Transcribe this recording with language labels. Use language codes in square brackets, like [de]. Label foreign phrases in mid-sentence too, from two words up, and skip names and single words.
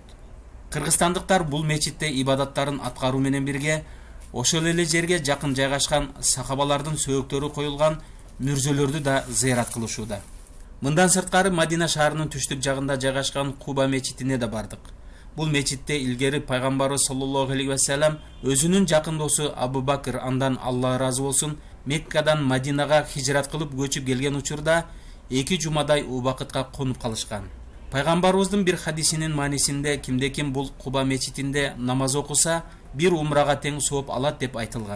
[ky] Кыргызстандыктар бул мечитте ибадаттарын аткаруу менен бирге ошол эле жерге жакын жайгашкан сахабалардын сөөктөрү коюлган мүрзөлөрдү да зыярат кылышууда. Мындан сырткары Мадина шаарынын түштүк жагында жайгашкан Куба мечитине да бардык. Бул мечитте илгери пайгамбарыбыз [ar] صلى الله عليه وسلم [ky] өзүнүн жакын досу Абу Бакр, андан Алла ыраазы болсун, Меккадан Мадинага хижрат кылып көчүп келген учурда 2 жумадай убакытка конуп калышкан. Пайгамбарыбыздын бир хадисинин маанисинде кимде-ким бул Куба мечитинде намаз окуса, бир умрага тең сооп алат деп айтылган.